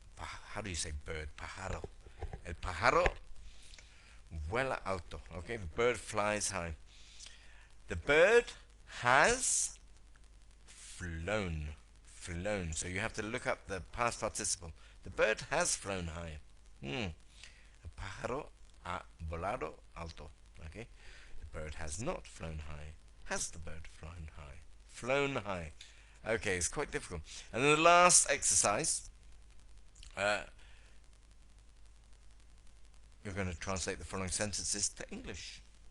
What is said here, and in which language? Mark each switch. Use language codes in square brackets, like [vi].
[en] How do you say bird? Pájaro. [es] El pájaro vuela alto. [en] Okay. The bird flies high. The bird has flown. Flown. So you have to look up the past participle. The bird has flown high. [es] El pájaro ha volado alto. [en] Okay. The bird has not flown high. Has the bird flown high? Flown high. Okay, it's quite difficult. And then the last exercise, you're going to translate the following sentences to English.